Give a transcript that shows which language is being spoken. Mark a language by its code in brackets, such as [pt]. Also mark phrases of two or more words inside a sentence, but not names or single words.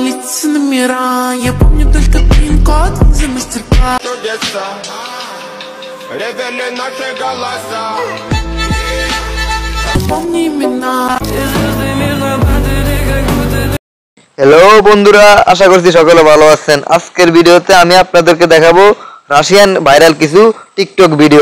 [ru] двадцать номера. Я помню только пин-код за мастер-класс. Чудеса, ревели наши голоса. Помни имена. [bn] হ্যালো বন্ধুরা, আশা করছি সকলে ভালো আছেন। আজকের ভিডিওতে আমি আপনাদেরকে দেখাবো রাশিয়ান ভাইরাল কিছু টিকটক ভিডিও।